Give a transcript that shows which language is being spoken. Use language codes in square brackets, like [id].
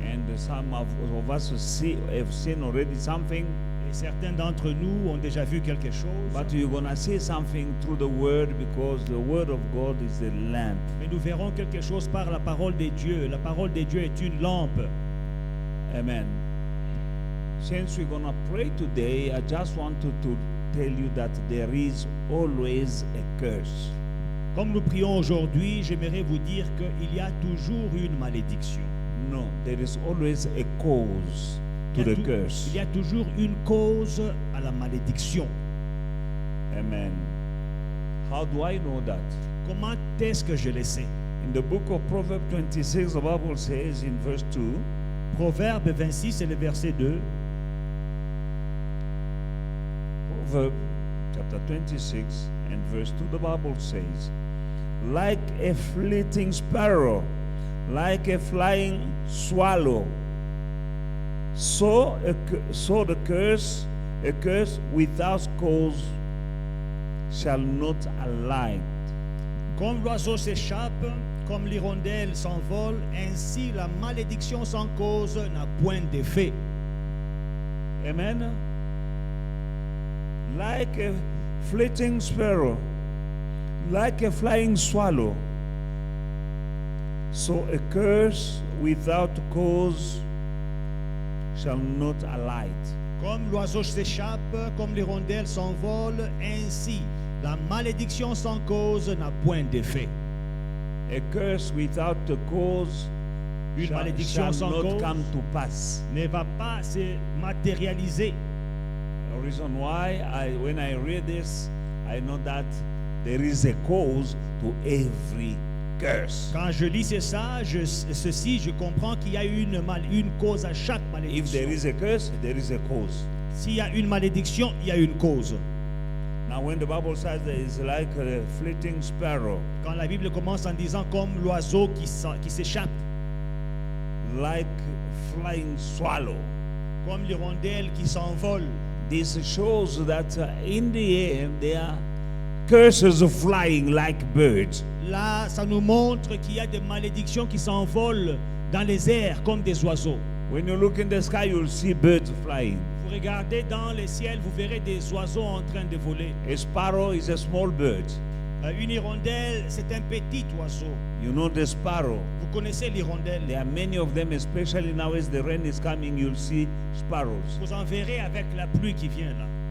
[en] and some of us have seen already something, [fr] Et certains d'entre nous ont déjà vu quelque chose. [en] but you're going to see something through the Word, because the Word of God is the lamp. [fr] Mais nous verrons quelque chose par la parole de Dieu. La parole de Dieu est une lampe. [en] Amen. Since we're going to pray today, I just want to tell you that there is always a curse. [fr] Comme nous prions aujourd'hui, j'aimerais vous dire qu'il y a toujours une malédiction. [en] No, there is always a cause to the curse. [fr] Il y a toujours une cause à la malédiction. [en] Amen. How do I know that? [fr] Comment est-ce que je le sais? [en] In the book of Proverbs 26, the Bible says in verse 2, [fr] Proverbe 26 et le verset 2. [en] Proverbs chapter 26 and verse 2, the Bible says, like a fleeting sparrow, like a flying swallow, so the curse, a curse without cause shall not alight. [fr] Comme l'oiseau s'échappe, comme l'hirondelle s'envole, ainsi la malédiction sans cause n'a point d'effet. [en] Amen. Like a fleeting sparrow, like a flying swallow, so a curse without cause shall not alight. [fr] Comme l'oiseau s'échappe, comme l'hirondelle s'envole, ainsi la malédiction sans cause n'a point d'effet. [en] A curse without a cause [fr] Une [en] shall [fr] malédiction sans [en] not [fr] cause [en] come to pass. [fr] ne va pas se matérialiser. [en] The reason why when I read this, I know that there is a cause to every curse. [fr] Quand je lis ceci, je comprends qu'il y a une cause à chaque [en] If there [fr] malédiction. [en] is a curse, there is a cause. [fr] S'il y a une malédiction, il y a une cause. [en] Now when the Bible says that it's like a fleeting sparrow, [fr] Quand la Bible commence en disant comme l'oiseau qui s'échappe, [en] like flying swallow, [fr] comme l'hirondelle qui s'envole, [en] this shows that in the air there are curses flying like birds. [fr] là, ça nous montre qu'il y a des malédictions qui s'envolent dans les airs comme des oiseaux. [en] When you look in the sky, you'll see birds flying. [fr] Vous regardez dans le ciel, vous verrez des oiseaux en train de voler. [en] A sparrow is a small bird. [fr] Une hirondelle, c'est un petit oiseau. [en] You know the sparrow. [fr] Vous connaissez l'hirondelle. [en] There are many of them, especially now as the rain is coming, you'll see sparrows. [fr] Vous en verrez avec la pluie qui vient là.